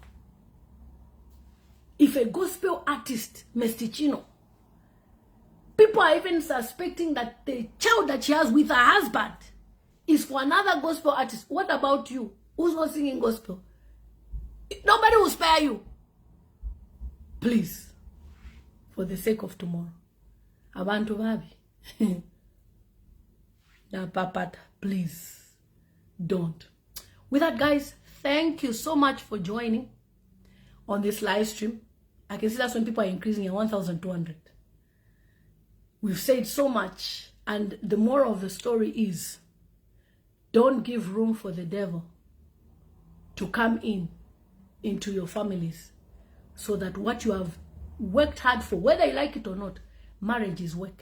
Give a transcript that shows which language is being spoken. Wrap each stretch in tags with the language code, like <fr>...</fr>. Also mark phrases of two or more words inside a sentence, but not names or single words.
<en>If a gospel artist, Mestichino, people are even suspecting that the child that she has with her husband is for another gospel artist. What about you? Who's not singing gospel? Nobody will spare you. Please, for the sake of tomorrow.</en> <bem>Abantu babi. Na papata,</bem> <en>please, don't. With that, guys, thank you so much for joining on this live stream. I can see that's when people are increasing at 1,200. We've said so much, and the moral of the story is, don't give room for the devil to come into your families, so that what you have worked hard for, whether you like it or not, marriage is work.</en>